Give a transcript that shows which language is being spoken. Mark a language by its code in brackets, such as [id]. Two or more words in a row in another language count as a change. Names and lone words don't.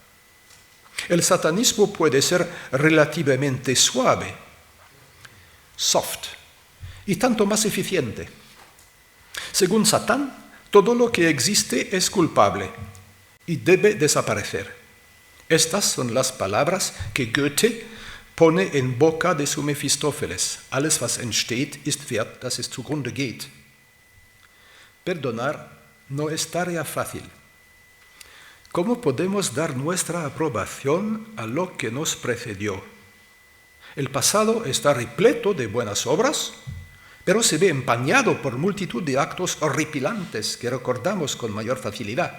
[es] El satanismo puede ser relativamente suave, soft, y tanto más eficiente. Según Satán, todo lo que existe es culpable y debe desaparecer. Estas son las palabras que Goethe pone en boca de su Mefistófeles. [de] Alles, was entsteht, ist wert, dass es zugrunde geht. [es] Perdonar no es tarea fácil. ¿Cómo podemos dar nuestra aprobación a lo que nos precedió? El pasado está repleto de buenas obras, pero se ve empañado por multitud de actos horripilantes que recordamos con mayor facilidad.